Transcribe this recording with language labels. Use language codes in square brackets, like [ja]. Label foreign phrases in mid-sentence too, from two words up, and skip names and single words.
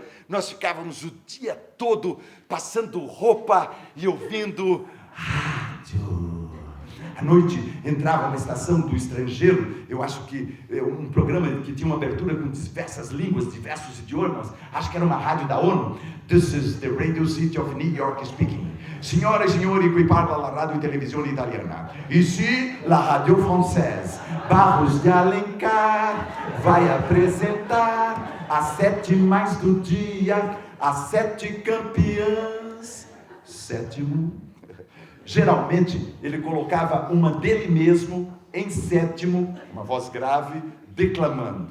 [pt] Nós ficávamos o dia todo passando roupa e ouvindo rádio. À noite entrava uma estação do estrangeiro, eu acho que um programa que tinha uma abertura com diversas línguas, diversos idiomas, acho que era uma rádio da ONU. [en] This is the Radio City of New York speaking. [it] Signore e signori, qui parla la radio e televisione italiana. [fr] Ici, la radio française. [pt] Barros de Alencar vai apresentar as 7 mais do dia, as 7 campeãs. Sétimo. Geralmente, ele colocava uma dele mesmo em sétimo, uma voz grave, declamando.